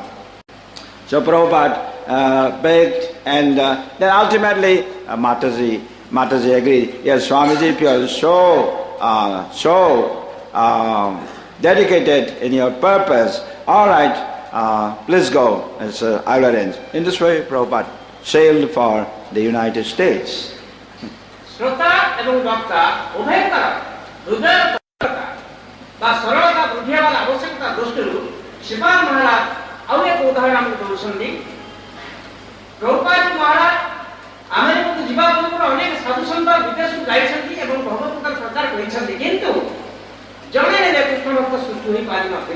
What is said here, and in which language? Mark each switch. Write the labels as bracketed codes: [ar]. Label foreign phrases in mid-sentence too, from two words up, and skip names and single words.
[en] So Prabhupada begged, and then ultimately Mataji agreed. Yes, Swamiji, if you are so dedicated in your purpose, all right, please go, as I will arrange. In this way, Prabhupada sailed for the United States. [or] ଶ୍ରୋତା ଏବଂ ବକ୍ତା ଉଭୟ ହୃଦୟ ବା ସରଳତା ବୃଦ୍ଧି ହେବାର ଆବଶ୍ୟକତା ଦୃଷ୍ଟିରୁ ଶିବାନ ମହାରାଜ ଆଉ ଏକ ଉଦାହରଣ ଆମକୁ ଦେଉଛନ୍ତି. ପ୍ରଭୁପାଦ ମହାରାଜ ଆମେରିକାକୁ ଯିବା ପୂର୍ବରୁ ଅନେକ ସାଧୁସନ୍ଥ ବିଦେଶକୁ ଯାଇଛନ୍ତି ଏବଂ ଭଗବତଙ୍କର ପ୍ରଚାର କରିଛନ୍ତି, କିନ୍ତୁ ଜଣେ ହେଲେ କୃଷ୍ଣ ଭକ୍ତ ସୃଷ୍ଟି ହୋଇପାରିନଥିଲେ.